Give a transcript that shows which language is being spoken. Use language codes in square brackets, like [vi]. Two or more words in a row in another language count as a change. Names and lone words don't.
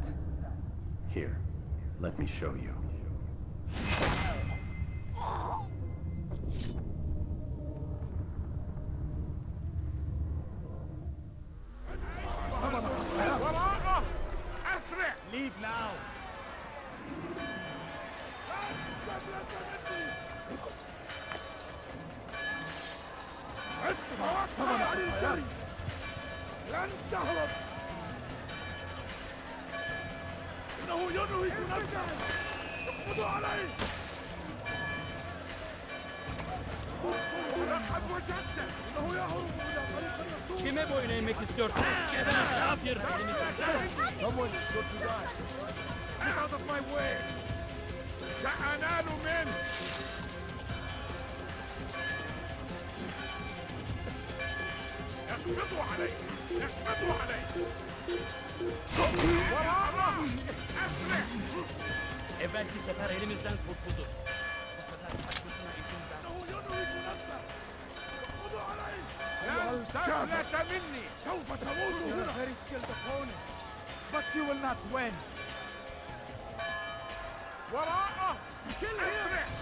[en] Here, let me show you. Leave now! [ar] لن تهرب! إنه ينهي نفسه! اقبضوا عليه! لقد وجدته! إنه يهرب إلى طريق الرسول! [tr] Kime boyun eğmek istiyorsun? Geber kafir! [en] Someone should die! Get out of my way! [ar] سأنال منه! اقبضوا عليه! اقبضوا عليه! أسرع! [tr] Evvelki sefer elimizden kurtuldu. Bu sefer başkasına elimizden. [ar] إنه ينهك نفسه! اقبضوا عليه! لن تفلت مني! سوف تموت هنا! [en] Very skilled opponent, but you will not win. [ar] وراءه! كل أسرع!